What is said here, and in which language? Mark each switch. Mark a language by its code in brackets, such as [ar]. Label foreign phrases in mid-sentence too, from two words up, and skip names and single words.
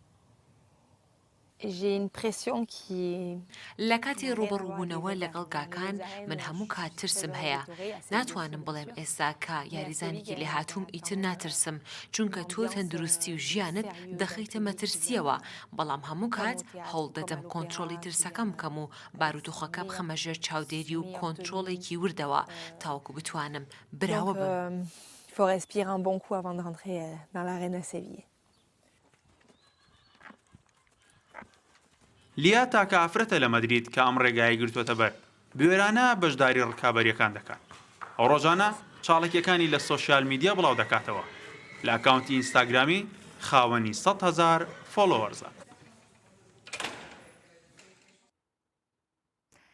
[ckb] لە کاتی ڕوبەڕووبوونەوە لەگەڵ گاکان من هەموو کات ترسم هەیە ناتوانم بڵێم ئێستا کە یاریزانێکی لێهاتووم ئیتر ناترسم چونکە تۆ تەندروستی و ژیانت دەخەیتە مەترسیەوە بەڵام هەموو کات هەوڵ دەدەم کۆنتترۆلی ترسەکەم بکەم و بارودۆخەکە بخەمە ژێر چاودێری و کۆنتترۆڵێکی وردەوە تاوەکو بتوانم براوە بم. [fr] Il faut respirer un bon coup avant de rentrer dans l'arène à Séville. [ckb] لیا تاکە ئافرەتە لە مەدرید کە ئەم ڕێگای گرتووەتە بەر بوێرانە بەشداری ڕکابەریەکان دەکات ئەو ڕۆژانە چاڵێکیەکانی لە [en] social media [ckb] بڵاو دەکاتەوە لە ئەکاونتی ئینستاگرامی خاوەنی 100,000 فۆلۆوەرزە.